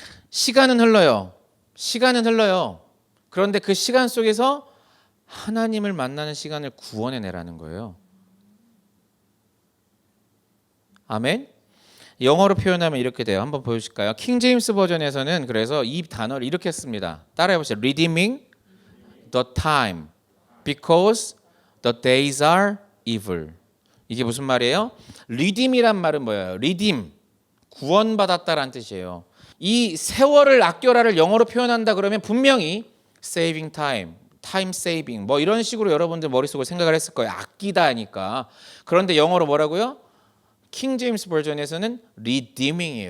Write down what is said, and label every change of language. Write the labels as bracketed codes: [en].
[ko] 시간은 흘러요. 시간은 흘러요. 그런데 그 시간 속에서 하나님을 만나는 시간을 구원해내라는 거예요. 아멘? 영어로 표현하면 이렇게 돼요. 한번 보여주실까요? 킹 제임스 버전에서는 그래서 이 단어를 이렇게 씁니다. 따라해 보세요. [en] Redeeming the time because the days are evil. [ko] 이게 무슨 말이에요? redeem이란 말은 뭐예요? redeem, 구원받았다라는 뜻이에요. 이 세월을 아껴라를 영어로 표현한다 그러면 분명히 [en] saving time, time saving [ko] 뭐 이런 식으로 여러분들 머릿속으로 생각을 했을 거예요. 아끼다니까. 그런데 영어로 뭐라고요? 킹 제임스 버전에서는 redeeming이에요.